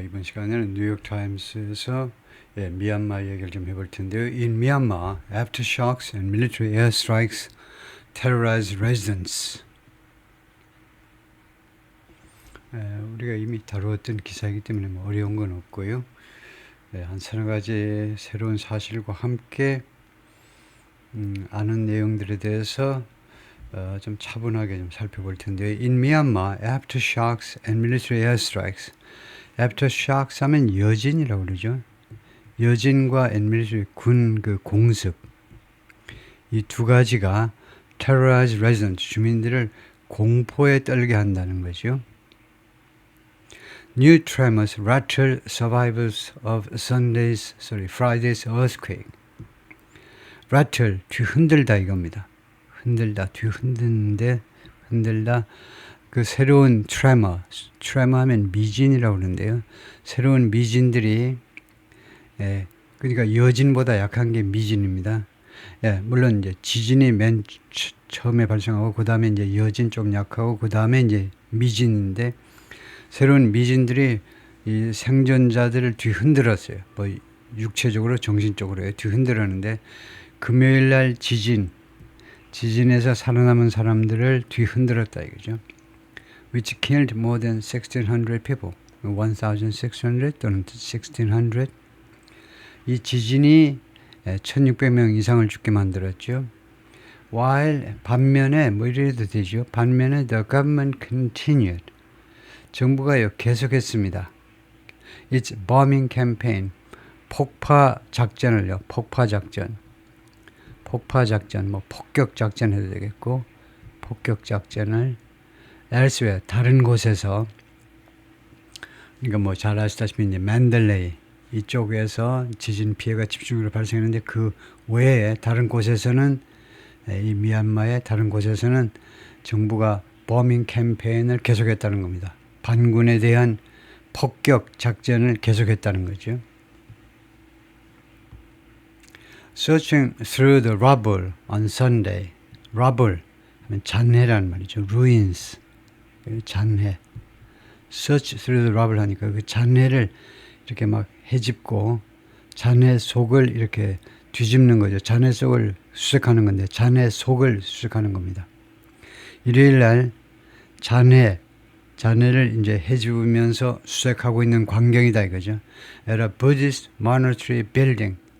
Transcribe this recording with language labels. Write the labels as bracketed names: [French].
[Korean] 이번 시간에는 뉴욕타임스에서 미얀마 얘기를 좀 해볼 텐데요. [English] In Myanmar, aftershocks and military airstrikes terrorize residents. [Korean] 우리가 이미 다루었던 기사이기 때문에 뭐 어려운 건 없고요. 한 서너 가지 새로운 사실과 함께 아는 내용들에 대해서 좀 차분하게 좀 살펴볼 텐데요. [English] In Myanmar, aftershocks and military airstrikes. [Korean] aftershocks 하면 여진이라고 그러죠. 여진과 military 군 그 공습 이 두 가지가 [English] terrorize residents [Korean] 주민들을 공포에 떨게 한다는 거죠. [English] New tremors rattle survivors of Friday's earthquake. [Korean] rattle 뒤흔들다 이겁니다. 흔들다 뒤흔드는데 흔들다 그 새로운 트레머 하면 미진이라고 그러는데요. 새로운 미진들이 그러니까 여진보다 약한 게 미진입니다. 물론 이제 지진이 맨 처음에 발생하고 그 다음에 이제 여진 좀 약하고 그 다음에 이제 미진인데 새로운 미진들이 이 생존자들을 뒤흔들었어요. 뭐 육체적으로 정신적으로 뒤흔들었는데 금요일 날 지진에서 살아남은 사람들을 뒤흔들었다 이거죠. [English] Which killed more than 1,600 people. [Korean] 1,600 또는 1,600. 이 지진이 1,600명 이상을 죽게 만들었죠. While 반면에 뭐 이래도 되죠. [English] 반면에 the government continued. [Korean] 정부가요 계속했습니다. [English] Its bombing campaign. [Korean] 폭파 작전을요. 폭파 작전, 뭐 폭격 작전 해도 되겠고 폭격 작전을 elsewhere 다른 곳에서 그러니까 뭐 잘 아시다시피 이제 맨델레이 이쪽에서 지진 피해가 집중적으로 발생했는데 그 외에 다른 곳에서는 이 미얀마의 다른 곳에서는 정부가 버밍 캠페인을 계속했다는 겁니다. 반군에 대한 폭격 작전을 계속했다는 거죠. [English] Searching through the rubble on Sunday. [Korean] rubble 하면 잔해라는 말이죠. ruins. 잔해. [English] Search through the rubble [Korean] 하니까 그 잔해를 이렇게 막 헤집고 잔해 속을 이렇게 뒤집는 거죠. 잔해 속을 수색하는 건데 잔해 속을 수색하는 겁니다. 일요일 날 잔해를 이제 헤집으면서 수색하고 있는 광경이다 이거죠. [English] At a Buddhist monastery building.